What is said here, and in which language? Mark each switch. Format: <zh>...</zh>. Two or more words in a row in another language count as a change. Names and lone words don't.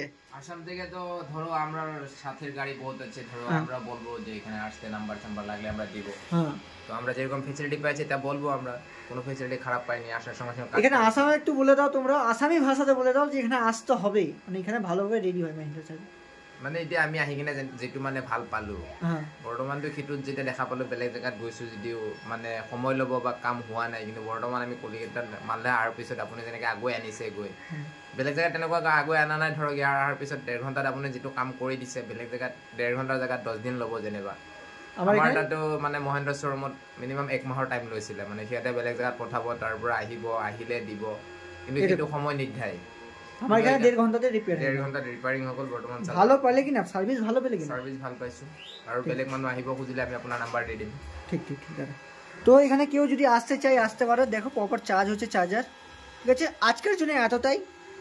<bn>আসাম থেকে তো ধরো আমরা সাথের গাড়ি বহুত আছে, ধরো আমরা বলবো যে এখানে আসতে নাম্বার লাগলে আমরা দিব। তো আমরা যেরকম ফ্যাসিলিটি পাইছি তা বলবো, আমরা কোনো ফ্যাসিলিটি খারাপ পাইনি। আসার সঙ্গে সঙ্গে এখানে আসামে একটু বলে দাও, তোমরা আসামি ভাষাতে বলে দাও যে এখানে আসতে হবে, মানে এখানে ভালোভাবে রেডি হয় মেশিনটা।</bn> <as>মানে এতিয়া আমি আহি কিনে যেটো মানে ভাল পালো, বৰ্তমানটো সেইটোত যেতিয়া দেখা পালো বেলেগ জেগাত গৈছো যদিও মানে সময় ল'ব বা কাম হোৱা নাই, কিন্তু বৰ্তমান আমি কলিকতাত মানলে আহাৰ পিছত আপুনি যেনেকৈ আগুৱাই আনিছে, গৈ বেলেগ জেগাত তেনেকুৱা আগুৱাই আনা নাই। ধৰক ইয়াৰ অহাৰ পিছত 1.5 ঘণ্টাত আপুনি যিটো কাম কৰি দিছে, বেলেগ জেগাত 1.5 ঘণ্টাৰ জেগাত 10 দিন ল'ব। যেনিবা আমাৰ তাতো মানে মহেন্দ্ৰ শ্বৰুমত মিনিমাম 1 মাহৰ টাইম লৈছিলে, মানে সিহঁতে বেলেগ জেগাত পঠাব, তাৰ পৰা আহিব, আহিলে দিব, কিন্তু সেইটো সময় নিৰ্ধাৰিত।</as> <bn>আমার এখানে 1.5 ঘন্টাতে রিপেয়ার, 1.5 ঘন্টা রিপেয়ারিং হল। বর্তমান ভালো পালে কিনা সার্ভিস, ভালো পেলে কিনা? সার্ভিস ভাল পাইছো, আর</bn> <as>বেলেগ মানুষ আহিব খুঁজিলে</as> <bn>আমি আপনার নাম্বার দিয়ে দিম। ঠিক ঠিক ঠিক আছে। তো এখানে কেউ যদি আসতে চাই আসতে পারো। দেখো প্রপার চার্জ হচ্ছে চার্জার, ঠিক আছে? আজকের জন্য এতটাই।</bn>